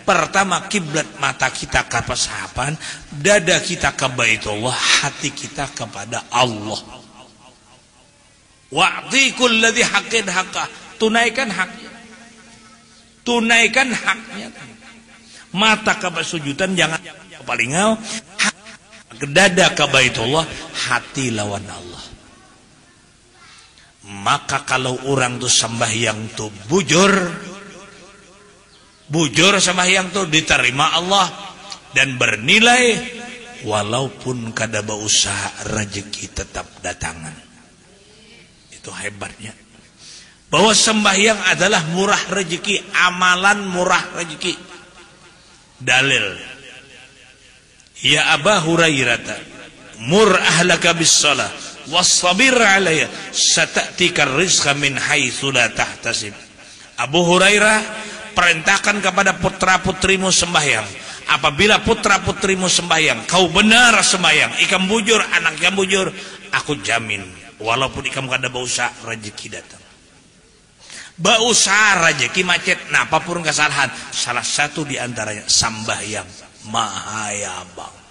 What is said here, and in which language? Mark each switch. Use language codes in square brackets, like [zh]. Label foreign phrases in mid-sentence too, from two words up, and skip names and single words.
[bjn] Pertama, kiblat mata kita ke pasahapan, dada kita ke Baitullah, hati kita kepada Allah. [ar] وآت كل ذي حق حقه. [bjn] Tunaikan haknya. Tunaikan haknya. Mata ke sujudan jangan palingau. Dada ke Baitullah, hati lawan Allah. Maka kalau orang tuh sembahyang tuh bujur sembahyang tuh diterima Allah dan bernilai, walaupun kada berusaha rezeki tetap datangan. Itu hebatnya. Bahwa sembahyang adalah murah rezeki, amalan murah rezeki. Dalil. [ar] يا أبا هريرة مر أهلك بالصلاة واصطبر عليها سيأتيك رزقا من حيث لا تحتسب. [bjn] Abu Hurairah, perintahkan kepada putra-putrimu sembahyang. Apabila putra-putrimu sembahyang, kau benar sembahyang, ikam bujur, anak ikam bujur, aku jamin walaupun ikam kada berusaha rezeki datang. Berusaha rezeki macet, nah apapun kesalahan, salah satu di antaranya sembahyang mahayabang.